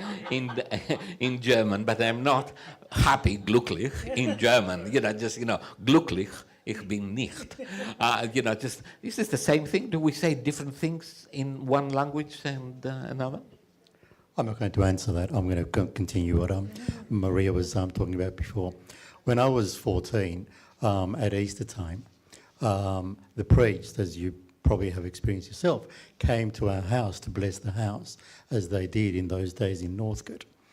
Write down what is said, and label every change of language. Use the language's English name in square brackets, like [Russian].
[English] in German, but I'm not happy, glücklich, in German. [German] Glücklich ich bin nicht. [English] Is this the same thing? Do we say different things in one language and another? I'm not going to answer that. I'm going to continue what Maria was talking about before. When I was 14, at Easter time, the priest, as you probably have experienced yourself, came to our house to bless the house, as they did in those days in Northcote.